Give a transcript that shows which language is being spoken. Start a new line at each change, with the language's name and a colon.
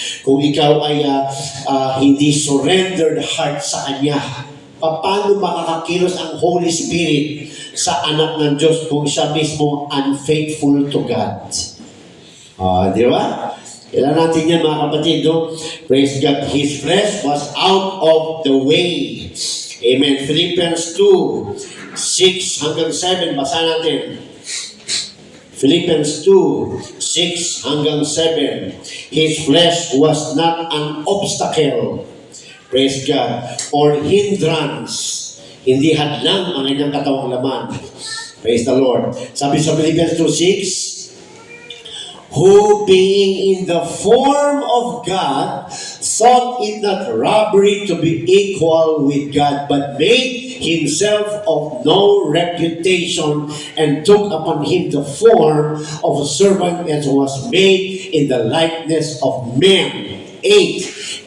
Filipino: Kung ikaw ay hindi surrendered heart sa Kanya, paano makakakilos ang Holy Spirit sa anak ng Diyos kung siya mismo
English: unfaithful to God?
Filipino: Di ba? Kailan natin yan, mga kapatid, no?
English: Praise God. His flesh was out of the way.
Filipino: Amen. Philippians 2, 6 hanggang 7. Basa natin. Philippians 2, 6 hanggang 7.
English: His flesh was not an obstacle. Praise God. Or hindrance.
Filipino: Hindi hadlang ang kanyang katawang laman.
English: Praise the Lord.
Filipino: Sabi sa
English: Philippians 2:6, who being in the form of God, thought it not robbery to be equal with God, but made himself of no reputation, and took upon him the form of a servant, and was made in the likeness of men. 8.